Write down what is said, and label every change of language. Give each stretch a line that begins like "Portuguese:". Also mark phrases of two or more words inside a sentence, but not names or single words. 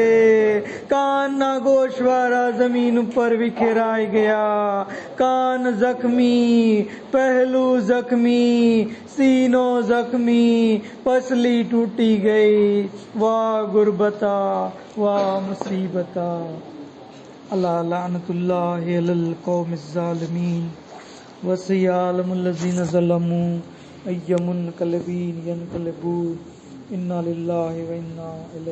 Gujarati: કાનના ગોશવારા જમીન ઉપર વિખેરાઈ ગયા, કાન જખમી, પહેલું જખમી, સીનો જખમી, પસલી તૂટી ગઈ.
Arabic: وا غربتاه، وا مصيبتاه. ألا لعنة الله على القوم الظالمين وسيعلم الذين ظلموا أي منقلب ينقلبون إنا لله وإنا إليه